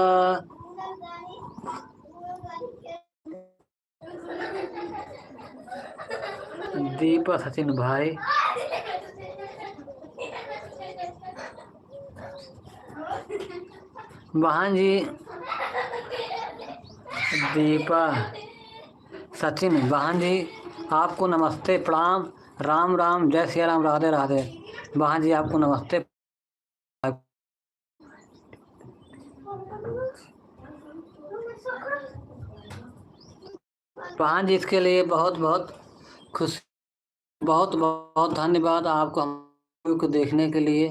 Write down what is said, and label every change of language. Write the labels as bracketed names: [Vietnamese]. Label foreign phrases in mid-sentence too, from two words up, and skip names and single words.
[Hindi] दीपक सचिन भाई, बहन जी दीपा सचिन बहन जी आपको नमस्ते प्रणाम, राम राम, जय सिया राम, राधे राधे। बहन जी आपको नमस्ते। बहन जी इसके लिए बहुत बहुत खुश, बहुत बहुत धन्यवाद आपको हम को देखने के लिए।